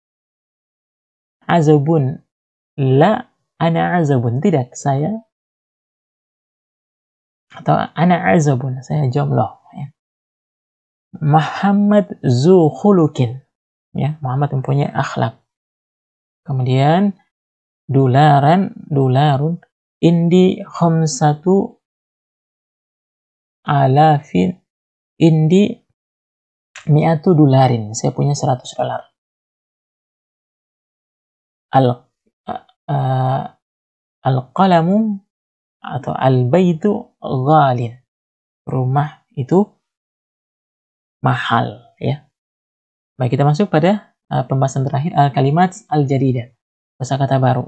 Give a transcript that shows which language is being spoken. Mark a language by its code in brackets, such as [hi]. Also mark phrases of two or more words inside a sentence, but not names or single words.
[ar] عزب لا أنا عزب, [id] tidak, saya. Atau [ar] أنا عزب, [id] saya jomblo ya. [ar] محمد ذو خلق, [id] ya, Muhammad mempunyai akhlak. [ar] Kemudian دولار عندي خمسة آلاف عندي مائة دولار, [id] saya punya 100 dolar. Al-qalamu atau [ar] البيت غال, [id] rumah itu mahal ya. Baik, kita masuk pada pembahasan terakhir, [ar] الكلمات الجديدة, [id] kosakata baru.